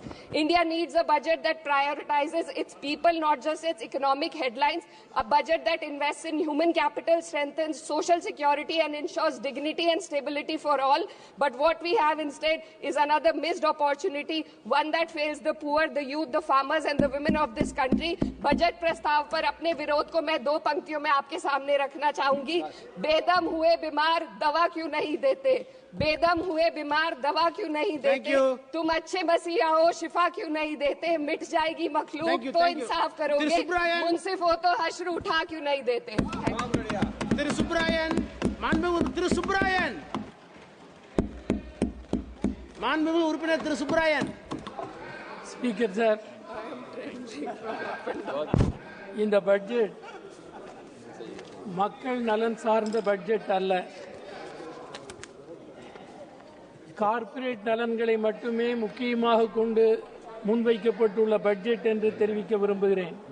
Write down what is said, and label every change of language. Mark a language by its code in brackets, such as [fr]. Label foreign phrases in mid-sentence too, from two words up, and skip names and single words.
[en] India needs a budget that prioritizes its people, not just its economic headlines, a budget that invests in human capital, strengthens social security, and ensures dignity and stability for all. But what we have instead is another missed opportunity, one that fails the poor, the youth, the farmers and the women of this country. [hi] बजट प्रस्ताव पर अपने विरोध को मैं 2 पंक्तियों में आपके सामने रखना चाहूंगी। बेदम हुए बीमार दवा क्यों नहीं देते? बेदम हुए बीमार दवा क्यों नहीं देते? तुम अच्छे मसीहा हो, शिफा क्यों नहीं देते? मिट जाएगी मखलूक तो इंसाफ करोगे, मुंसिफ हो तो हश्र उठा क्यों नहीं देते? [en] Speaker sir, [ta] இந்த பட்ஜெட் மக்கள் நலன் சார்ந்த பட்ஜெட் அல்ல, கார்ப்பரேட் நலன்களை மட்டுமே முக்கியமாக கொண்டு முன்வைக்கப்பட்டுள்ள பட்ஜெட் என்று தெரிவிக்க விரும்புகிறேன்.